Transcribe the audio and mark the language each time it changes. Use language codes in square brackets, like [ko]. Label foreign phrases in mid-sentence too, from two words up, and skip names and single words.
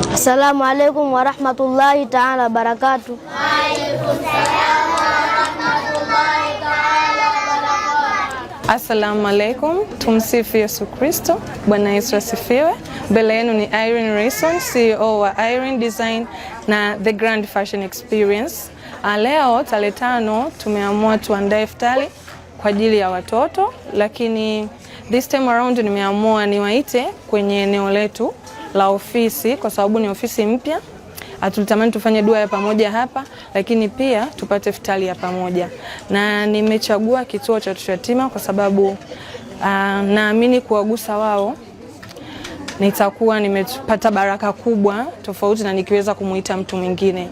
[ar] السلام عليكم ورحمة الله تعالى وبركاته. وعليكم السلام ورحمة الله تعالى وبركاته. السلام عليكم, [sw] tumsifu Yesu Kristo. Bwana Yesu asifiwe. Mbele yenu ni Irene Rayson, CEO wa Irene Design na The Grand Fashion Experience. Leo tarehe 5 tumeamua tuandae iftari kwa ajili ya watoto, lakini [en] this time around [sw] nimeamua niwaite kwenye eneo letu la ofisi kwa sababu ni ofisi mpya. Tulitamani tufanye dua ya pamoja hapa, lakini pia tupate iftari ya pamoja. Na nimechagua kituo cha watoto yatima kwa sababu naamini kuwagusa wao nitakuwa nimepata baraka kubwa tofauti na nikiweza kumuita mtu mwingine.